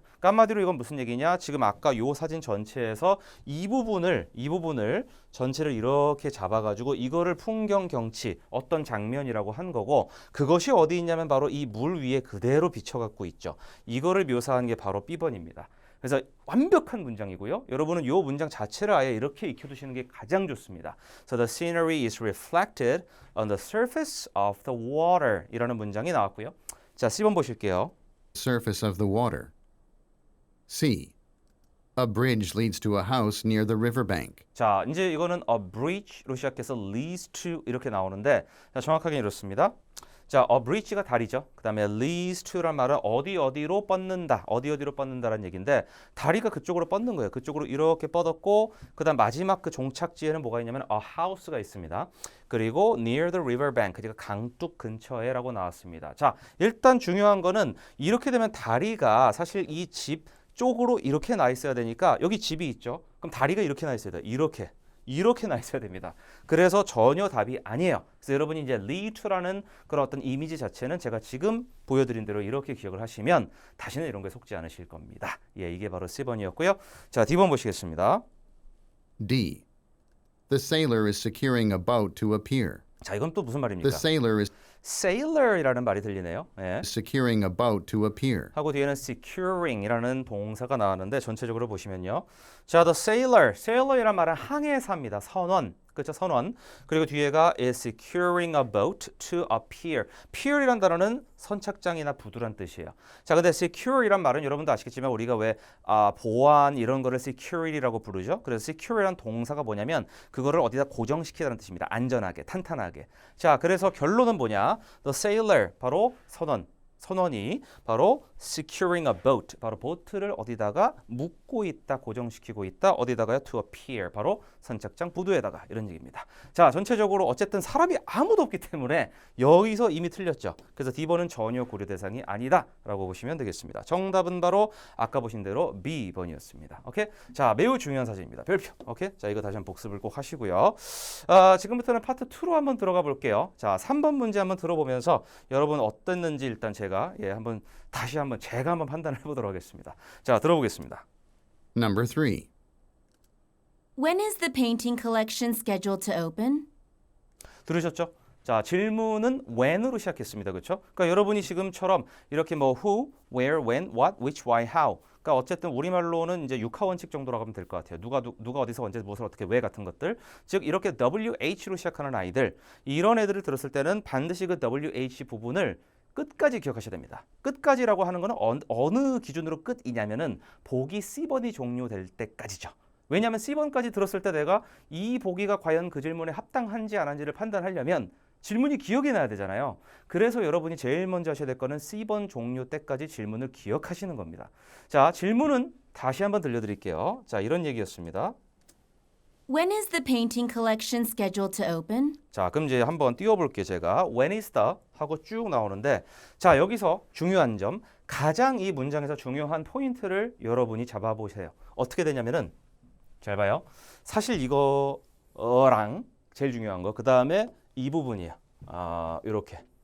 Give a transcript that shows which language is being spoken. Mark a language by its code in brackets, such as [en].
[ko] 그러니까 한마디로 이건 무슨 얘기냐? 지금 아까 요 사진 전체에서 이 부분을 전체를 이렇게 잡아가지고 이거를 풍경, 경치, 어떤 장면이라고 한 거고 그것이 어디 있냐면 바로 이 물 위에 그대로 비춰갖고 있죠. 이거를 묘사한 게 바로 B번입니다. 그래서 완벽한 문장이고요. 여러분은 이 문장 자체를 아예 이렇게 익혀두시는 게 가장 좋습니다. [en] So the scenery is reflected on the surface of the water [ko] 이라는 문장이 나왔고요. 자, C번 보실게요. [en] surface of the water. C. A bridge leads to a house near the riverbank. [ko] 자, 이제 이거는 [en] a bridge [ko] 로 시작해서 [en] leads to [ko] 이렇게 나오는데 자, 정확하게 이렇습니다. 자, a bridge가 다리죠. 그 다음에 leads to란 말은 어디로 뻗는다, 어디로 뻗는다라는 얘기인데 다리가 그쪽으로 뻗는 거예요. 그쪽으로 이렇게 뻗었고 그 다음 마지막 그 종착지에는 뭐가 있냐면 [en] a house [ko] 가 있습니다. 그리고 [en] near the river bank, [ko] 그러니까 강둑 근처에 라고 나왔습니다. 자, 일단 중요한 거는 이렇게 되면 다리가 사실 이 집 쪽으로 이렇게 나 있어야 되니까 여기 집이 있죠. 그럼 다리가 이렇게 나 있어야 돼요. 이렇게 나 있어야 됩니다. 그래서 전혀 답이 아니에요. 그래서 여러분이 이제 lead to라는 그런 어떤 이미지 자체는 제가 지금 보여드린 대로 이렇게 기억을 하시면 다시는 이런 거에 속지 않으실 겁니다. 예, 이게 바로 C번이었고요. 자, D번 보시겠습니다. [en] D. The sailor is securing a boat to a pier. [ko] 자, 이건 또 무슨 말입니까? [en] The sailor is [ko] sailor이라는 말이 들리네요. 예. [en] securing a boat to a pier. [ko] 하고 뒤에는 securing이라는 동사가 나왔는데 전체적으로 보시면요. 자, the sailor이란 말은 항해사입니다. 선원. 그렇죠? 선원. 그리고 뒤에가 [en] is securing a boat to a pier. [ko] pier이란 단어는 선착장이나 부두란 뜻이에요. 자, 근데 secure이란 말은 여러분도 아시겠지만 우리가 왜 보안 이런 거를 security라고 부르죠. 그래서 secure이란 동사가 뭐냐면 그거를 어디다 고정시키다는 뜻입니다. 안전하게, 탄탄하게. 자, 그래서 결론은 뭐냐? [en] The sailor, [ko] 바로 선원이 바로 [en] securing a boat, [ko] 바로 보트를 어디다가 묶고 있다, 고정시키고 있다. 어디다가요? [en] To a pier, [ko] 바로 선착장 부두에다가 이런 얘기입니다. 자, 전체적으로 어쨌든 사람이 아무도 없기 때문에 여기서 이미 틀렸죠. 그래서 D번은 전혀 고려 대상이 아니다라고 보시면 되겠습니다. 정답은 바로 아까 보신 대로 B번이었습니다. 오케이? 자, 매우 중요한 사진입니다. 별표. 오케이? 자, 이거 다시 한번 복습을 꼭 하시고요. 지금부터는 파트 2로 한번 들어가 볼게요. 자, 3번 문제 한번 들어보면서 여러분 어땠는지 일단 제가 다시 한번 제가 한번 판단을 해보도록 하겠습니다. 자, 들어보겠습니다. [en] Number 3. When is the painting collection scheduled to open? [ko] 들으셨죠? 자, 질문은 when으로 시작했습니다. 그렇죠? 그러니까 여러분이 지금처럼 이렇게 뭐 [en] who, where, when, what, which, why, how [ko] 그러니까 어쨌든 우리말로는 이제 육하 원칙 정도라고 하면 될 것 같아요. 누가 어디서 언제 무엇을 어떻게 왜 같은 것들. 즉 이렇게 WH로 시작하는 아이들, 이런 애들을 들었을 때는 반드시 그 WH 부분을 끝까지 기억하셔야 됩니다. 끝까지라고 하는 거는 어느 기준으로 끝이냐면은 보기 C번이 종료될 때까지죠. 왜냐하면 C번까지 들었을 때 내가 이 보기가 과연 그 질문에 합당한지 안 한지를 판단하려면 질문이 기억이 나야 되잖아요. 그래서 여러분이 제일 먼저 하셔야 될 거는 C번 종료 때까지 질문을 기억하시는 겁니다. 자, 질문은 다시 한번 들려드릴게요. 자, 이런 얘기였습니다. [en] When is the painting collection scheduled to open? [ko] 자, 그럼 이제 한번 띄워볼게요. 제가 [en] When is the [ko] 하고 쭉 나오는데, 자, 여기서 중요한 점, 가장 이 문장에서 중요한 포인트를 여러분이 잡아보세요. 어떻게 되냐면은, 잘 봐요. 사실 이거랑 제일 중요한 거, 그 다음에 이 부분이에요. 이렇게.